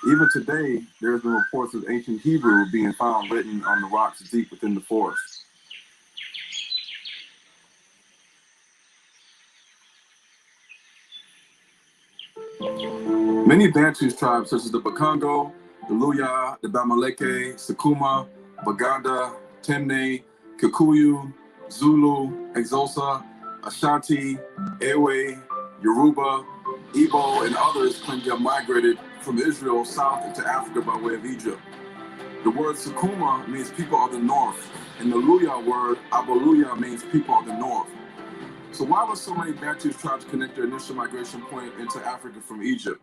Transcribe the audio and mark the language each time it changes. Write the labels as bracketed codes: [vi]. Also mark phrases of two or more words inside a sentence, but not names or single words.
[en] Even today, there have been reports of ancient Hebrew being found written on the rocks deep within the forest. Many Bantu tribes, such as the Bakongo, the Luya, the Bamaleke, Sakuma, Baganda, Temne, Kikuyu, Zulu, Exosa, Ashanti, Ewe, Yoruba, Igbo, and others claim to have migrated from Israel south into Africa by way of Egypt. The word Sakuma means people of the north, and the Luya word Abaluya means people of the north. So why were so many Bantu tribes connect their initial migration point into Africa from Egypt?